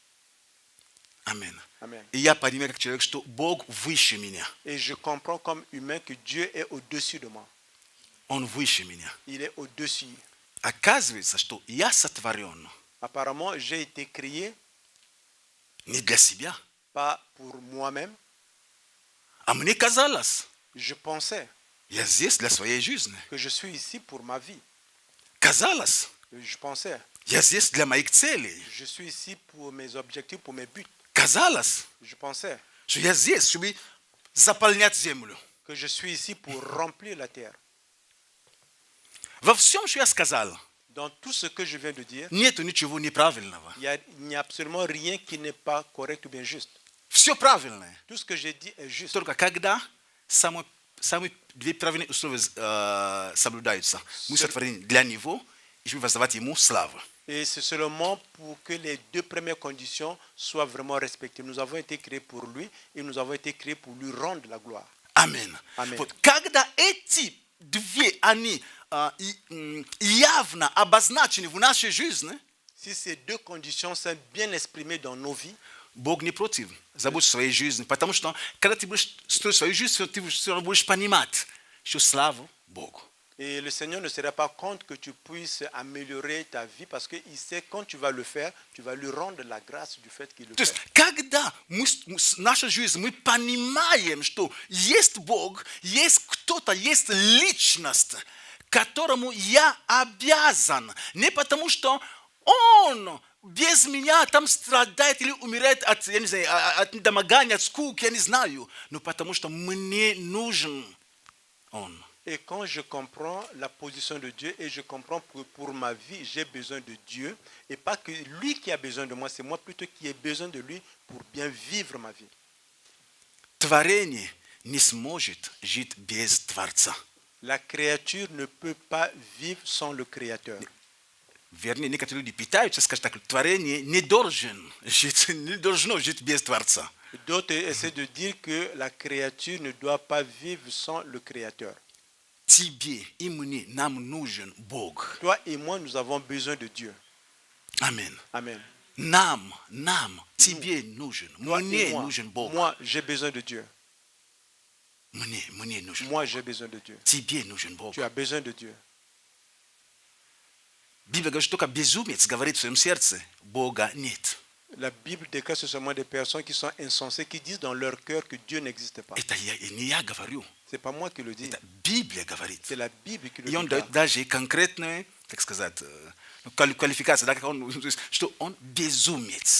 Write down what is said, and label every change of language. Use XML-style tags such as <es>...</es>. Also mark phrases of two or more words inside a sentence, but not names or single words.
<ru>Аминь.</ru> <fr>Amen.</fr> <ru>И я понимаю, как человек, что Бог выше меня.</ru> <fr>Et je comprends comme humain que Dieu est au-dessus de moi.</fr> <ru>Он выше меня.</ru> <fr>Il est au-dessus.</fr> <ru>Оказывается, что я сотворен</ru> <fr>Apparemment, j'ai été créé</fr> <ru>не для себя.</ru> <fr>pas pour moi-même.</fr> <ru>А мне казалось,</ru> <fr>Je pensais</fr> <ru>я здесь для своей жизни.</ru> <fr>que je suis ici pour ma vie.</fr> <ru>Казалось,</ru> <fr>Je pensais,</fr> <ru>я здесь для моих целей.</ru> <fr>je suis ici pour mes objectifs, pour mes buts.</fr> <ru>Казалось,</ru> <fr>Je pensais</fr> <ru>что я здесь, чтобы заполнять землю.</ru> <fr>que je suis ici pour remplir la terre.</fr> <ru>Во всем, что я сказал,</ru> <fr>Dans tout ce que je viens de dire,</fr> <ru>нету ничего неправильного.</ru> <fr>il n'y a absolument rien qui n'est pas correct ou bien juste.</fr> <ru>Все правильное.</ru> <fr>Tout ce que j'ai dit est juste.</fr> <ru>Только когда самые две правильные условия соблюдаются. Мы сотворены для Него, и чтобы воздавать Ему славу.</ru> <fr>Et c'est seulement pour que les deux premières conditions soient vraiment respectées. Nous avons été créés pour lui et nous avons été créés pour lui rendre la gloire.</fr> <ru>Амин. Аминь. Вот когда эти две, они явно обозначены в нашей жизни,</ru> <fr>Si ces deux conditions sont bien exprimées dans nos vies,</fr> <ru>Бог не против. Забудь своей жизни. Потому что, когда ты будешь строить свою жизнь, ты все равно будешь понимать, что слава Богу.</ru> <fr>et le Seigneur ne sera pas contre que tu puisses améliorer ta vie parce qu'il sait quand tu vas le faire, tu vas lui rendre la grâce du fait qu'il le</fr> <ru>То есть,</ru> <fr>fait.</fr> <ru>когда наша жизнь, мы понимаем, что есть Бог, есть кто-то, есть личность, которому я обязан. Не потому, что Он без меня там страдает или умирает от, я не знаю, от недомогания, от скуки, я не знаю. Но потому, что мне нужен Он.</ru> <fr>Et quand je comprends la position de Dieu et je comprends que pour ma vie, j'ai besoin de Dieu et pas que lui qui a besoin de moi, c'est moi plutôt qui ai besoin de lui pour bien vivre ma vie.</fr> <ru>Творение не сможет жить без Творца.</ru> <fr>La créature ne peut pas vivre sans le Créateur.</fr> <ru>Вернее, некоторые люди питаются, скажем так, творение не должно жить без Творца.</ru> <fr>D'autres essaient de dire que la créature ne doit pas vivre sans le Créateur.</fr> <ru>Тебе и мне нам нужен Бог.</ru> <fr>Toi et moi, nous avons besoin de Dieu. Amen. Amen.</fr> <ru>Нам, тебе нужен.</ru> <fr>Toi et</fr> <ru>Мне</ru> <fr>moi,</fr> <ru>нужен Бог.</ru> <fr>moi j'ai besoin de Dieu.</fr> <ru>Мне нужен.</ru> <fr>Moi, j'ai besoin de Dieu.</fr> <ru>Тебе нужен Бог.</ru> <fr>Tu as besoin de Dieu.</fr> <ru>Библия говорит, что только безумец говорит в своем сердце, Бога нет.</ru> <fr>La Bible déclare ce seulement des personnes qui sont insensées, qui disent dans leur cœur que Dieu n'existe pas.</fr> <ru>Это не я говорю.</ru> <fr>Ce n'est pas moi qui le dis,</fr> <ru>Это Библия говорит.</ru> <fr>c'est la Bible qui le</fr> <ru>И он</ru> <fr>dit.</fr> <ru>дает даже конкретную, так сказать, квалификацию, да, что он безумец.</ru>